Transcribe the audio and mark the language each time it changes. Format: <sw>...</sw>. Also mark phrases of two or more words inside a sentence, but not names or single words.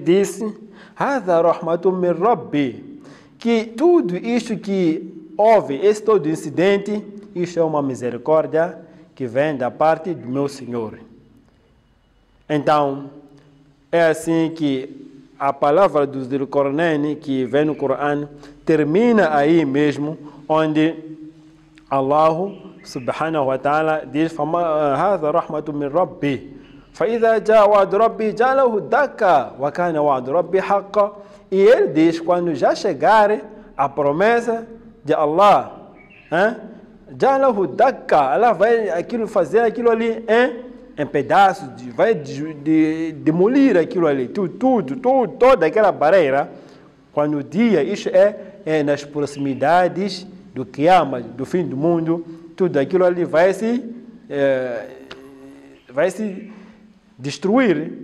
<pt>Disse,</pt> <ar>هذا رحمة من ربي,</ar> <pt>que tudo isto que houve, esse todo incidente, isto é uma misericórdia que vem da parte do meu Senhor. Então, é assim que a palavra do Zulqarnain, que vem no Corão, termina aí mesmo, onde</pt> <ar>الله سبحانه وتعالى</ar> <pt>diz,</pt> <ar>هذا رحمة من ربي. فإذا جاء وعد ربي جعله دكا وكان وعد ربي حقا.</ar> <pt>E ele diz, quando já chegar a promessa de Allah,</pt> <ar>جعله دكا,</ar> <pt>ela vai fazer aquilo ali em pedaços, vai demolir aquilo ali, toda aquela barreira. Quando o dia, isso é nas proximidades do Qiyamah, do fim do mundo, tudo aquilo ali vai se destruir.</pt>